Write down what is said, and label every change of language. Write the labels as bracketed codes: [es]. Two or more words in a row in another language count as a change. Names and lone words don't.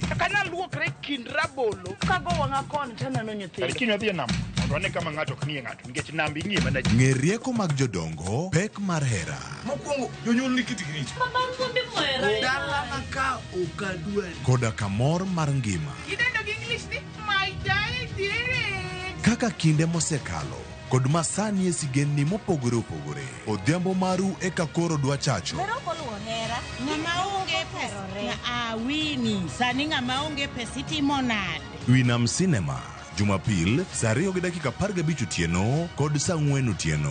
[luo] Kana luokre kind rabolo, kago wang'a koni taneno nyithindo. Kinyo dhi e nam, mondo ane kama ng'ato ok ng'iye ng'ato, nikech nambi ng'iye mana ji. Ng'e rieko mag jodongo, pek mar hera. Mokwongo, jonyuol ni kit grich. Mabang fundi mwera. Dala ka okadwa. Koda kamor mar ngima. Idendo gi English ni [en] my dear. [luo] Kaka kinde mosekalo kod masani e sigendni mopogore opogore. Odhiambo maru e ka koro dwa chacho. Ng'ama onge pesa wini sani ng'ama onge pesa itimo nade? Winam Cinema, Jumapil, saa 2:15 otieno kod saa 4 otieno.